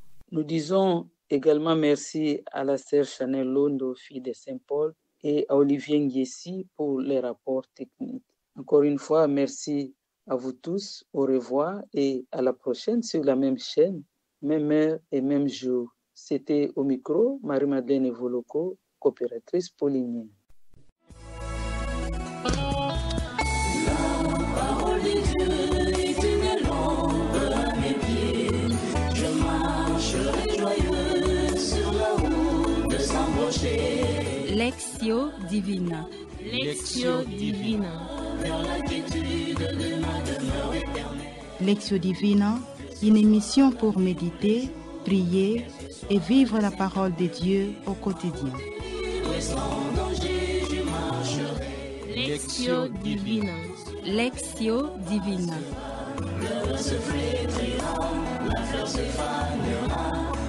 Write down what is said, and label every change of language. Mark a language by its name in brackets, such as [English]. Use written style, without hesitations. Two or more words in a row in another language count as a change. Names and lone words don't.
[French] Nous disons également merci à la sœur Chanel Londo, fille de Saint-Paul, et à Olivier Nguessi pour les rapports techniques. Encore une fois, merci à vous tous. Au revoir et à la prochaine sur la même chaîne, même heure et même jour. C'était au micro Marie-Madeleine Evoloko, coopératrice paulinienne. Lectio Divina. Lectio Divina. Lectio Divina, une émission pour méditer, prier et vivre la parole de Dieu au quotidien. Lectio Divina. Lectio Divina. Le se flétrira, la fleur se fanera.